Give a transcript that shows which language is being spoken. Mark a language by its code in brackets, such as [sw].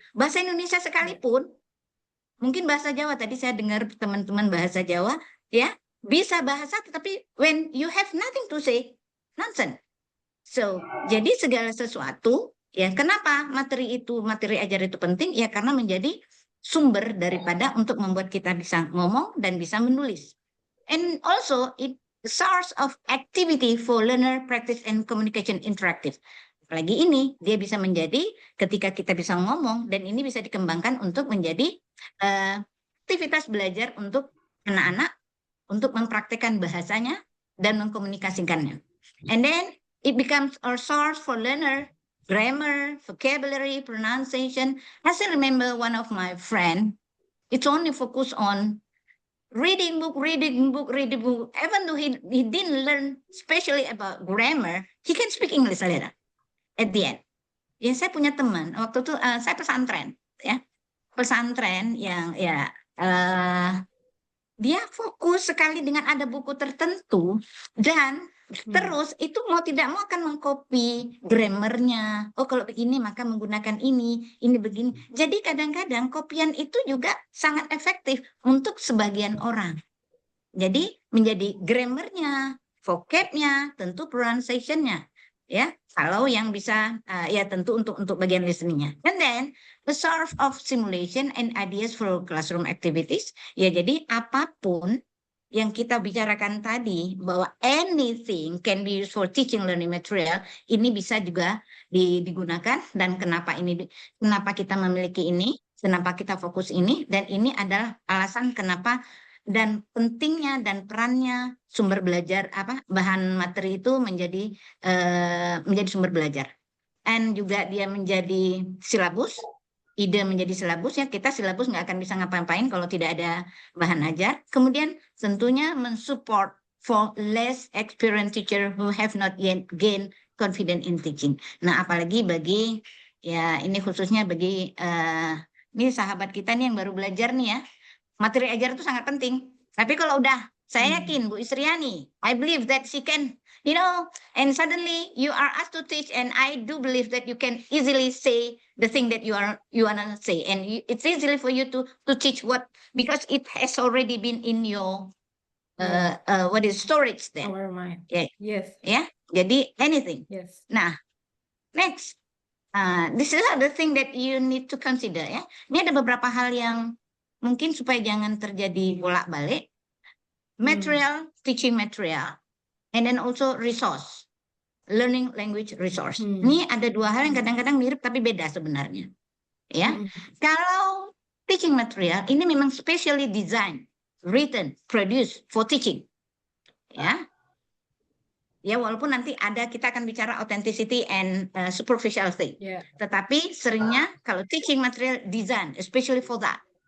[id] Bahasa Indonesia sekalipun, mungkin bahasa Jawa, tadi saya dengar teman-teman bahasa Jawa, ya, bisa bahasa, tetapi [en] when you have nothing to say, nonsense. [id] So, jadi segala sesuatu, ya, kenapa materi ajar itu penting? Ya, karena menjadi sumber daripada untuk membuat kita bisa ngomong dan bisa menulis. [en] And also it source of activity for learner practice and communication interactive. [id] Apalagi ini dia bisa menjadi ketika kita bisa ngomong dan ini bisa dikembangkan untuk menjadi aktivitas belajar untuk anak-anak untuk mempraktekkan bahasanya dan mengkomunikasikannya. [en] And then it becomes a source for learner grammar, vocabulary, pronunciation. I still remember one of my friend, it's only focused on reading book. Even though he didn't learn especially about grammar, he can speak English later at the end. [id] Ya, saya punya teman waktu itu saya pesantren, ya, pesantren yang ya dia fokus sekali dengan ada buku tertentu dan terus itu mau tidak mau akan mengcopy grammarnya. Oh, kalau begini maka menggunakan ini begini. Jadi kadang-kadang kopian itu juga sangat efektif untuk sebagian orang. Jadi menjadi grammarnya, vocabnya, tentu pronunciation-nya. Ya, kalau yang bisa ya tentu untuk bagian listeningnya. [en] And then the sort of simulation and ideas for classroom activities. [id] Ya, jadi apapun yang kita bicarakan tadi bahwa [en] anything can be used for teaching learning material, [id] ini bisa juga digunakan. Dan kenapa kita memiliki ini, kenapa kita fokus ini, dan ini adalah alasan kenapa dan pentingnya dan perannya sumber belajar bahan materi itu menjadi sumber belajar, dan juga dia menjadi silabus. Ide menjadi silabus, ya, kita silabus nggak akan bisa ngapain kalau tidak ada bahan ajar. Kemudian tentunya mensupport [en] for less experienced teacher who have not yet gained confidence in teaching. [id] Nah, apalagi bagi ya ini khususnya bagi ini sahabat kita nih yang baru belajar nih, ya. Materi ajar itu sangat penting. Tapi kalau udah, saya yakin Bu Isriani, [en] I believe that she can, and suddenly you are asked to teach, and I do believe that you can easily say the thing that you wanna say, and it's easily for you to teach because it has already been in your storage there. Our mind. Yeah. Yes. [id] Ya, jadi anything. [en] Yes. Nah, next, this is the thing that you need to consider, [id] ya. Ini ada beberapa hal yang mungkin supaya jangan terjadi bolak-balik. [en] Material, teaching material, and then also resource, learning language resource. [id] Ini ada dua hal yang kadang-kadang mirip tapi beda sebenarnya. Ya, kalau [en] teaching material [id] ini memang [en] specially designed, written, produced for teaching. [id] Ya, walaupun nanti kita akan bicara [en] authenticity and superficial thing. Yeah. [id] Tetapi seringnya kalau [en] teaching material design, especially for that.